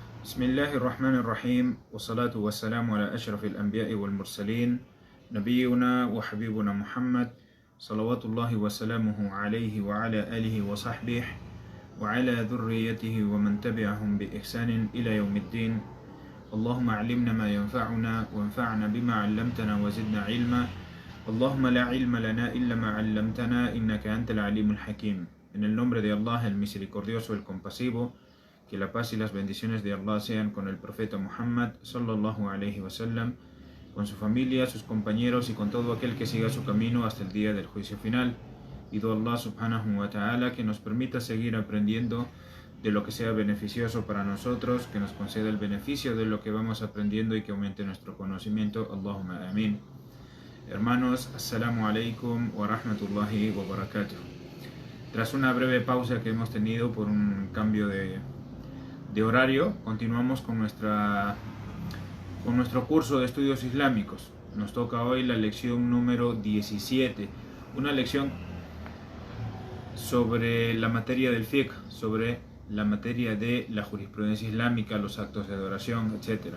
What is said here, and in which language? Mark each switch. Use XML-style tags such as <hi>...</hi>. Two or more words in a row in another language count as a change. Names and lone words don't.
<ar>بسم الله الرحمن الرحيم والصلاة والسلام على أشرف الأنبياء والمرسلين نبينا وحبيبنا محمد صلوات الله وسلامه عليه وعلى آله وصحبه وعلى ذريته ومن تبعهم بإحسان إلى يوم الدين. اللهم علمنا ما ينفعنا وانفعنا بما علمتنا وزدنا علما. اللهم لا علم لنا إلا ما علمتنا إنك أنت العليم الحكيم.</ar> <es>En el nombre de Allah, el misericordioso, el compasivo, que la paz y las bendiciones de Allah sean con el profeta Muhammad</es> <ar>صلى الله عليه وسلم,</ar> <es>con su familia, sus compañeros y con todo aquel que siga su camino hasta el día del juicio final. Pido a Allah</es> <ar>سبحانه وتعالى</ar> <es>que nos permita seguir aprendiendo de lo que sea beneficioso para nosotros, que nos conceda el beneficio de lo que vamos aprendiendo y que aumente nuestro conocimiento.</es> <ar>اللهم آمين.</ar> <es>Hermanos,</es> <ar>السلام عليكم ورحمة الله وبركاته.</ar> <es>Tras una breve pausa que hemos tenido por un cambio de horario, continuamos con nuestro curso de estudios islámicos. Nos toca hoy la lección número 17, una lección sobre la materia del fiqh, sobre la materia de la jurisprudencia islámica, los actos de adoración, etc.</es>